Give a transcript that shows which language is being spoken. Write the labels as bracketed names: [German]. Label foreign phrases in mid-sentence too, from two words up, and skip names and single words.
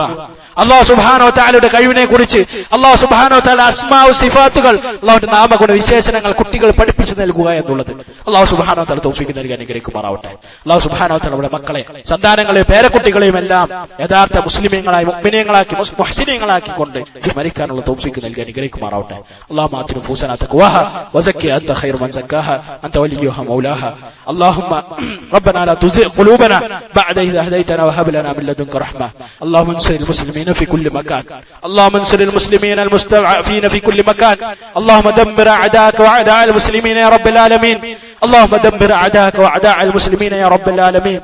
[Arabic] الله سبحانه [Malayalam] വ തആലയുടെ കഴിവിനെ കുറിച്ച്, [Arabic] الله سبحانه وتعالى [Malayalam] അസ്മാഉ സിഫാത്തുകൾ, അല്ലാഹുവിന്റെ നാമഗുണ വിശേഷണങ്ങൾ കുട്ടികൾ പഠിപ്പിച്ചു നൽകുക എന്നുള്ളത് [Arabic] الله سبحانه وتعالى [Malayalam] തൗഫീഖ് നൽകി അനുഗ്രഹിക്കുമാറാവട്ടെ. [Arabic] الله سبحانه وتعالى [Malayalam] നമ്മുടെ മക്കളെ, സന്താനങ്ങളെ, പേരക്കുട്ടികളെയും എല്ലാം യഥാർത്ഥ മുസ്ലിമീങ്ങളായി, മുഅ്മിനീങ്ങളാക്കി, മുഹ്സിനീങ്ങളാക്കി മരിക്കാനുള്ള തൗഫീഖ് നൽകി അനുഗ്രഹിക്കുമാറാവട്ടെ. [Arabic] اللهم آت نفوسنا تقواها وزكها أنت خير من زكاها أنت وليها ومولاها. اللهم ربنا لا تزغ قلوبنا بعد إذ هديتنا وهب لنا من لدنك رحمة. اللهم انصر المسلمين في كل مكان. اللهم انصر المسلمين المستضعفين في كل مكان. اللهم دمر أعداءك وأعداء المسلمين يا رب العالمين. اللهم دمر أعداءك وأعداء المسلمين يا رب العالمين.